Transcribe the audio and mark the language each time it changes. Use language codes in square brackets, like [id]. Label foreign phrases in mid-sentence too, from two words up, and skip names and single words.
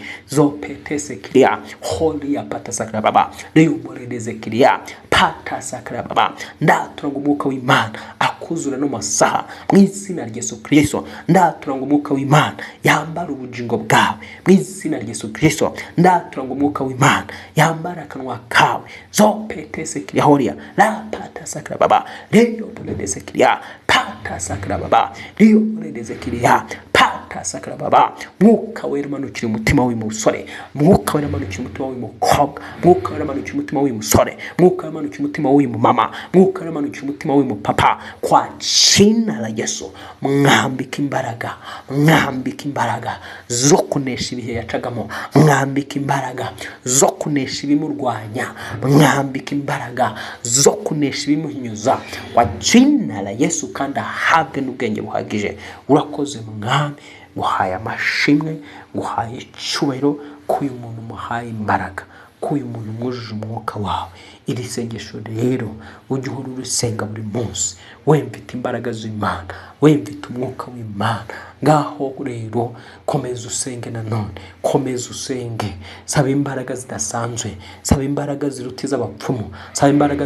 [rw] Zopetese kiria holi ya pata sakra baba, leyumoreze kiria pata sakra baba. Ndatura ngo Umwuka w'Imana akuzura no masaha mu izina rya Yesu Kristo. Ndatura ngo Umwuka w'Imana yambara ubugingo bwawe mu izina rya Yesu Kristo. Ndatura ngo Umwuka w'Imana yambara akanwa kawe. Zopetese kiria holi la pata sakra baba, leyumoreze kiria pata sakra baba, leyumoreze kiria pata atasakara baba mwuka wera manukira umutima w'uyu musore mwuka wera manukira umutima w'uyu mukobwa mwuka wera manukira umutima w'uyu musore mwuka wera manukira umutima w'uyu mama mwuka wera manukira umutima w'uyu papa [sw] kwa jina la Yesu [rw] mwambika imbaraga zo kunesha ibihe yacagamo mwambika imbaraga zo kunesha ibimurwanya mwambika imbaraga zo kunesha ibimuhinyuza [sw] kwa jina la Yesu [rw] kandi ahabwe n'ubwenge buhagije urakoze mwami guhaye amashimwe guhaye icyubahiro k'uyu muntu muhaye imbaraga k'uyu muntu mwujuje umwuka wawe iri sengesho rero ujye uhora urusenga buri munsi wemfite imbaraga z'Imana wemfite umwuka w'Imana ngaho rero komeza usenge nanone komeza usenge saba imbaraga zidasanzwe saba imbaraga zirutiza abapfumu saba imbaraga